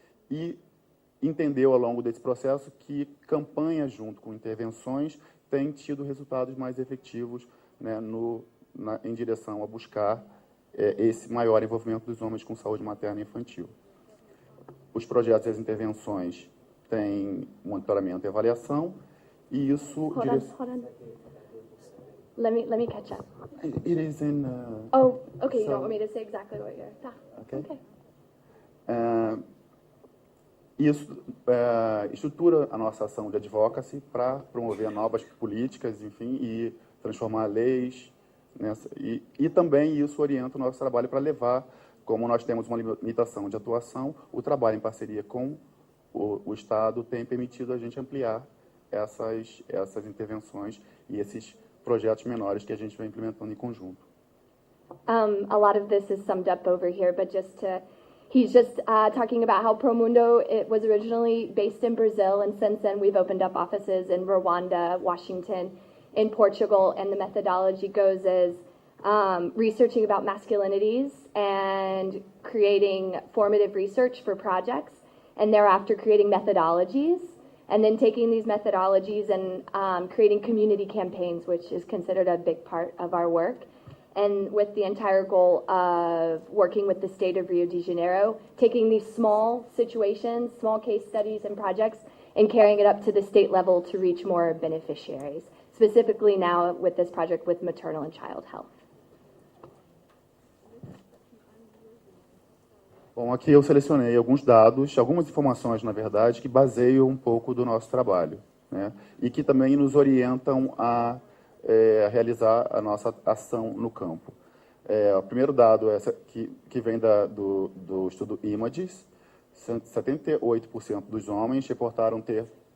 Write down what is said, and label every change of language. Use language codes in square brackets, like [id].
[pt] E entendeu ao longo desse processo que campanhas junto com intervenções têm tido resultados mais efetivos, né, em direção a buscar esse maior envolvimento dos homens com saúde materna e infantil. Os projetos e as intervenções têm monitoramento e avaliação, e isso... [en] Let me catch up. It is in... Oh, okay, you don't want me to say exactly what you're... Okay. [pt] Isso estrutura a nossa ação de advocacy para promover novas políticas, enfim, e transformar leis nessa, e também isso orienta o nosso trabalho para levar, como nós temos uma limitação de atuação, o trabalho em parceria com o Estado tem permitido a gente ampliar essas intervenções e esses projetos menores que a gente vem implementando em conjunto. [en] A lot of this is summed up over here, but he's just talking about how Promundo, it was originally based in Brazil, and since then we've opened up offices in Rwanda, Washington, in Portugal, and the methodology goes as researching about masculinities and creating formative research for projects, and thereafter creating methodologies, and then taking these methodologies and creating community campaigns, which is considered a big part of our work. And with the entire goal of working with the state of Rio de Janeiro, taking these small situations, small case studies and projects, and carrying it up to the state level to reach more beneficiaries, specifically now with this project with maternal and child health. [pt] Bom, aqui eu selecionei alguns dados, algumas informações, na verdade, que baseiam um pouco do nosso trabalho, né? E que também nos orientam a realizar a nossa ação no campo. O primeiro dado que vem do estudo Images, 78% dos homens reportaram ter...